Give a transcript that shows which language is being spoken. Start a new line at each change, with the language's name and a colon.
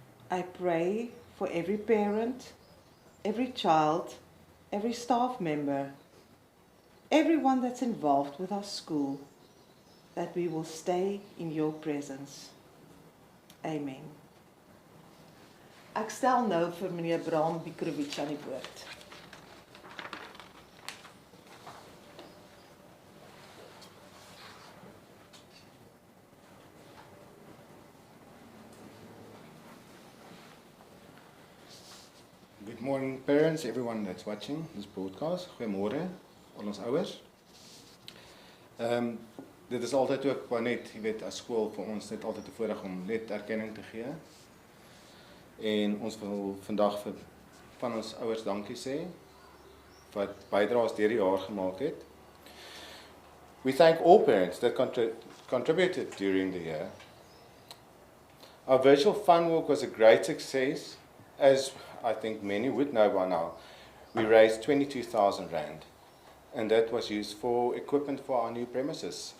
English: I pray for every parent, every child, every staff member, everyone that's involved with our school, that we will stay in your presence. Amen.
Afrikaans: Ek stel nou vir meneer Bram Bikrovich aan die woord.
English: Good morning, parents, everyone that's watching this broadcast.
Afrikaans: Goeiemôre, al ons ouers. Dit is altyd ook maar net, jy weet, as skool vir ons net altyd 'n voorreg om net erkenning te gee. En ons wil vandag vir van ons ouers dankie sê wat bydraes deur die jaar gemaak het.
English: We thank all parents that contributed during the year. Our virtual fun walk was a great success. As I think many would know by now, we raised 22,000 Rand, and that was used for equipment for our new premises.